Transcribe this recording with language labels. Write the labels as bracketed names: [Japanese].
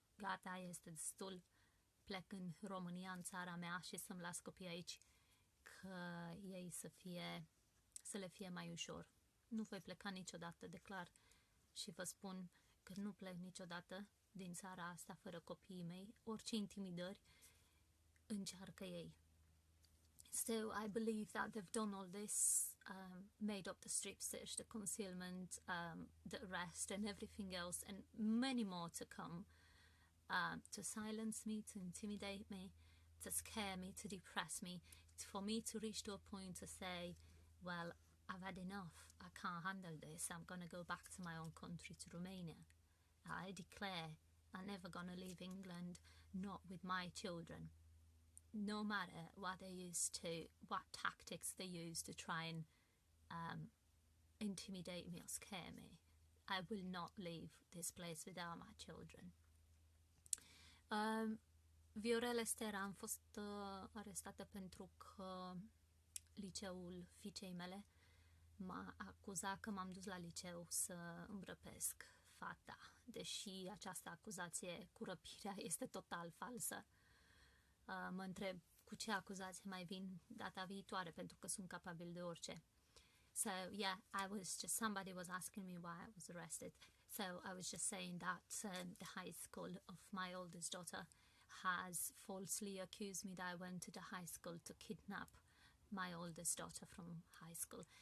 [Romanian] gata, este destul, plec în România, în țara mea, și să-mi las copiii aici, că ei să le fie mai ușor. Nu voi pleca niciodată, declar, și vă spun că nu plec niciodată din țara asta fără copiii mei, orice intimidări încearcă ei. [English] So I believe that they've done all this, made up the strip search, the concealment, the arrest and everything else, and many more to come, to silence me, to intimidate me, to scare me, to depress me, for me to reach to a point to say, well, I've had enough, I can't handle this, I'm going to go back to my own country, to Romania. I declare I'm never going to leave England, not with my children. No matter what what tactics they use to try and intimidate me or scare me, I will not leave this place without my children. [Romanian] Viorel Stera, am fost arestată pentru că liceul fiicei mele m-a acuzat că m-am dus la liceu să îmbrăpesc fata, deși această acuzație cu răpirea este total falsă. Mă întreb cu ce acuzație mai vin data viitoare, pentru că sunt capabil de orice. [English] So yeah, somebody was asking me why I was arrested. So I was just saying that the high school of my oldest daughter has falsely accused me that I went to the high school to kidnap my oldest daughter from high school.